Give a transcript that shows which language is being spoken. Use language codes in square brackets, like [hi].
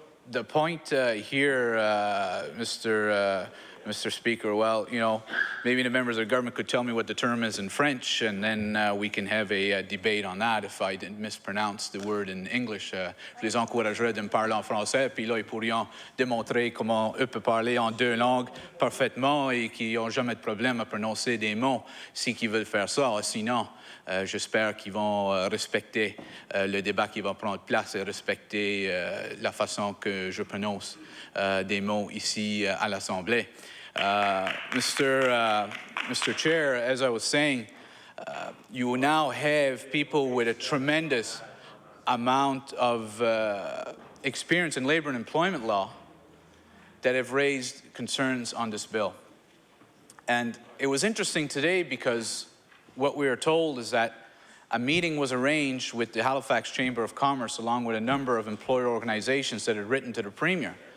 [en] the point here, Mr. Speaker, well, you know, maybe the members of the government could tell me what the term is in French, and then we can have a debate on that if I didn't mispronounce the word in English. [fr] Je les encouragerais de me parler en français, puis là, ils pourrions démontrer comment eux peuvent parler en deux langues parfaitement et qu'ils n'ont jamais de problème à prononcer des mots si qu'ils veulent faire ça. Sinon, j'espère qu'ils vont respecter le débat qui va prendre place et respecter la façon que je prononce des mots ici à l'Assemblée. [en] Mr. Chair, as I was saying, you now have people with a tremendous amount of experience in labor and employment law that have raised concerns on this bill. And it was interesting today because what we are told is that a meeting was arranged with the Halifax Chamber of Commerce along with a number of employer organizations that had written to the Premier.